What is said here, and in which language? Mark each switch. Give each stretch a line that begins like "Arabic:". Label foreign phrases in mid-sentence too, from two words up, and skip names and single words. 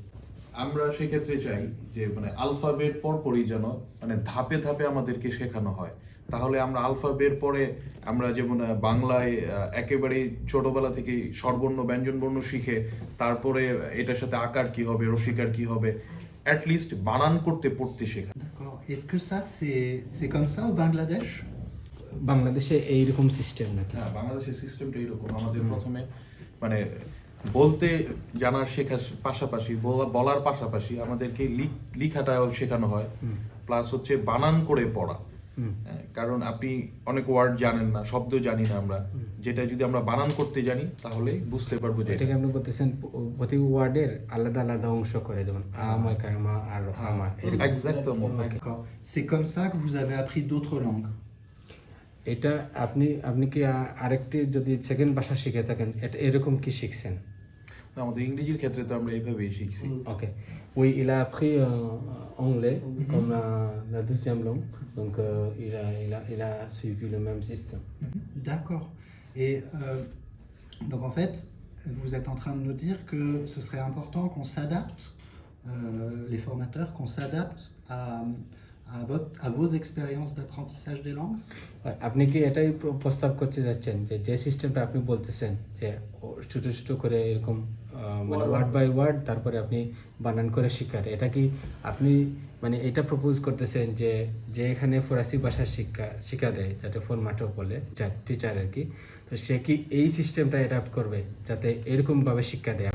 Bangla: আমরা সেক্ষেত্রে চাই যে মানে আলফাবের পরপরই যেন মানে ধাপে ধাপে আমাদেরকে শেখানো হয়। তাহলে আমরা আলফাবের পরে আমরা যেমন বাংলায় একেবারে ছোটবেলা থেকে স্বরবর্ণ ব্যঞ্জনবর্ণ শিখে, তারপরে এটার সাথে আকার কি হবে, রসিকার কি হবে, অ্যাটলিস্ট বানান করতে পড়তে শেখা।
French: D'accord. Est-ce que ça, c'est comme ça au Bangladesh?
Bangla: বাংলাদেশে এইরকম সিস্টেম নাকি? হ্যাঁ, বাংলাদেশের সিস্টেমটা এরকম। আমাদের প্রথমে মানে বলতে জানার শেখার পাশাপাশি, বলার পাশাপাশি আমাদেরকে লিখাটাও শেখানো হয়, প্লাস হচ্ছে বানান করে পড়া। কারণ আপনি অনেক ওয়ার্ড জানেন না, শব্দ জানি না আমরা, যেটা যদি আমরা বানান করতে জানি তাহলে বুঝতে পারবো। যে এটাকে আপনি বলতেছেন প্রতি ওয়ার্ডের আলাদা আলাদা অংশ করে, যেমন আমা কারমা আর আমা, এক্সাক্টলি।
French: D'accord. C'est comme ça que vous avez appris d'autres langues?
Bangla: এটা আপনি কি আরেকটি যদি সেকেন্ড ভাষা শিখে থাকেন, এটা এরকম কি শিখছেন? আমাদের ইংরেজির ক্ষেত্রে তো আমরা এইভাবেই শিখছি।
French: Ok. Oui, il a appris anglais comme la deuxième langue, donc il a suivi le même système. D'accord. Et donc en fait, vous êtes en train de nous dire que ce serait important qu'on s'adapte, les formateurs, qu'on s'adapte à vos expériences d'apprentissage des langues?
Bangla: আপনি কি এটাই প্রস্তাব করতে যাচ্ছেন যে সিস্টেমটা আপনি বলতেছেন যে ছোট ছোট করে এরকম মানে
English: word by word
Bangla: তারপরে আপনি বানান করে শিখার, এটা কি আপনি মানে এটা প্রপোজ করতেছেন যে এখানে ফরাসি ভাষা শিক্ষা দেয়, যাতে ফরম্যাটও বলে টিচার আর কি, তো সে কি এই সিস্টেমটা অ্যাডাপ্ট করবে যাতে এরকম ভাবে শিক্ষা দেয়?